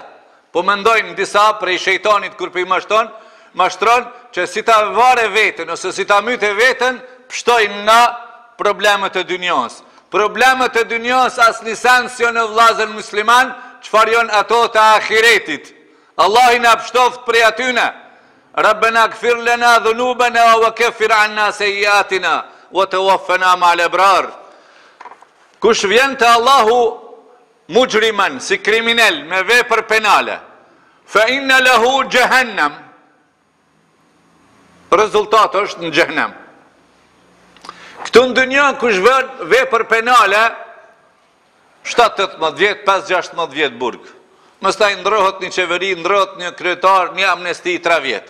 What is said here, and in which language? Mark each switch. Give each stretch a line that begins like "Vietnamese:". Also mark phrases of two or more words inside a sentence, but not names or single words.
Albanian: Po mendojnë disa prej shejtanit kur pi mashtron që si ta vare veten ose si ta myte veten, pshtojnë na problemet e dynjos. Problemet e dynjos as një sens jo në vllazën musliman, çfarë janë ato të ahiretit. Allah i na pështoft prej atyne.
Arabic: ربنا اغفر لنا ذنوبنا وكفر عنا سيئاتنا وتوفنا مع الأبرار.
Albanian: Kush vjen te Allahu mujriman, si kriminal me vepër penale,
Arabic: فإن له جهنم.
Albanian: Rezultati është në xhenem. Këtu në dynjë kush vjen vepër penale 17-18 vjet, 5-16 vjet burg. Mëstaj ndrohet një qeveri, ndrohet një kryetar, një amnesti 3 vjet.